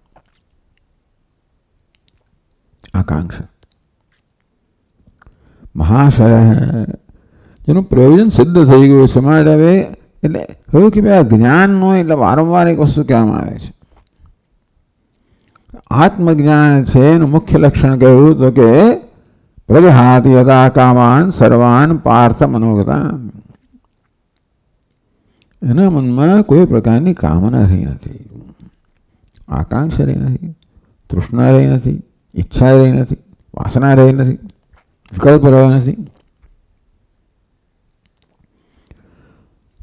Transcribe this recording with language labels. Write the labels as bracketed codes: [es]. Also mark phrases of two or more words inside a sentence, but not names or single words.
[gu] આકાંક્ષા મહાશય જેનું પ્રયોજન સિદ્ધ થઈ ગયું છે. માટે હવે એટલે એવું કે ભાઈ આ જ્ઞાનનો એટલે વારંવાર એક વસ્તુ કહેવામાં આવે છે. આત્મજ્ઞાન છે એનું મુખ્ય લક્ષણ કહ્યું તો કે [sa] प्रजहाति यथा कामान सर्वान पार्थ मनोगतान. [gu] એના મનમાં કોઈ પ્રકારની કામના રહી નથી, આકાંક્ષા રહી નથી, તૃષ્ણા રહી નથી, ઈચ્છા રહી નથી, વાસના રહી નથી, વિકલ્પ રહ્યો નથી.